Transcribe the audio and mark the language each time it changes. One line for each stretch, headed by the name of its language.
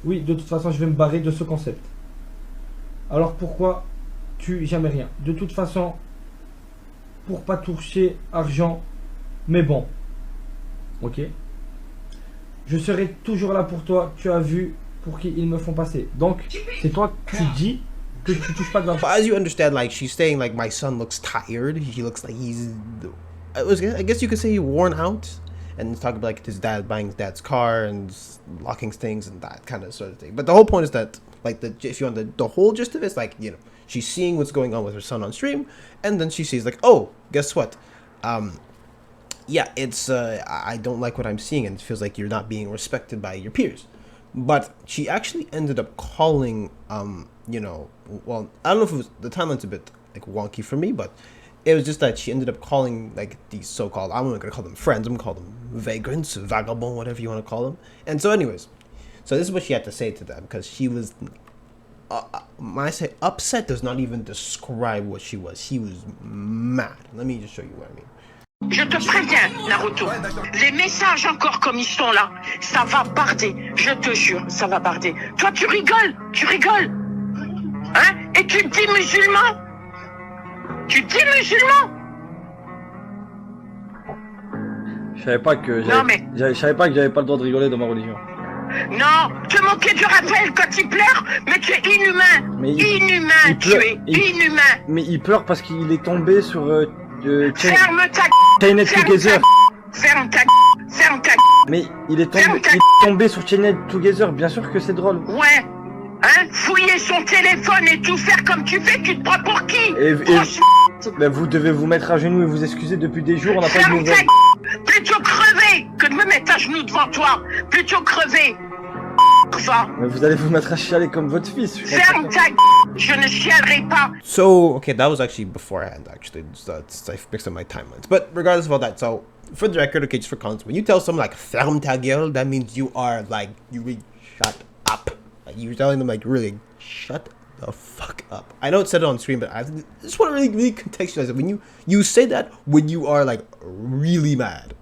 French: Oui, de toute façon, je vais me barrer de ce concept. Alors pourquoi tu jamais rien? De toute façon, pour pas toucher argent, mais bon. Ok. Je serai toujours là pour toi. Tu as vu pour qui ils me font passer. Donc, c'est toi qui dis que tu touches pas de l'argent.
English: As you understand, like, she's saying, like, my son looks tired. He looks like he's, I guess you could say worn out. And it's talking about, like, his dad buying his dad's car and locking things and that kind of sort of thing. But the whole point is that, like, if you want the whole gist of it, it's like, you know, she's seeing what's going on with her son on stream, and then she sees, like, oh, guess what? Yeah, it's, I don't like what I'm seeing, and it feels like you're not being respected by your peers. But she actually ended up calling, you know, well, I don't know if it was, the timeline's a bit, like, wonky for me, but it was just that she ended up calling, like, these so-called, I'm not going to call them friends, I'm going to call them vagrants, vagabond, whatever you want to call them. And so anyways, so this is what she had to say to them, because she was, when I say upset, does not even describe what she was. She was mad. Let me just show you what I mean.
French: Je te préviens, Naruto. Les messages encore comme ils sont là, ça va barder. Je te jure, ça va barder. Toi, tu rigoles. Hein? Et tu te dis musulman? Tu te dis musulman? Je savais pas que j'avais pas le droit de rigoler dans ma religion. Non, te moquer du Raphaël quand il pleure, mais tu es inhumain. Inhumain, tu es inhumain. Mais il pleure parce qu'il est tombé sur Ferme ta Chained Together. Ferme ta Mais il est tombé sur Chained Together, bien sûr que c'est drôle. Ouais. Hein? Fouiller son téléphone et tout faire comme tu fais, tu te prends pour qui? Ben vous devez vous mettre à genoux et vous excuser depuis des jours, on n'a pas de nouvelles. Plutôt crever que de me mettre à genoux devant toi. Plutôt crever. Mais vous allez vous mettre à chialer comme votre fils. Ferme ta je ne chialerai pas.
English: So, okay, that was actually beforehand, actually. So I mixed up my timelines. But regardless of all that, so for the record, okay, just for context, when you tell someone like
French: ferme ta gueule,
English: that means you are like, you really shut up. Like, you're telling them like, really, shut the fuck up. I know it said it on screen, but I just want to really contextualize it. When you say that when you are like really mad.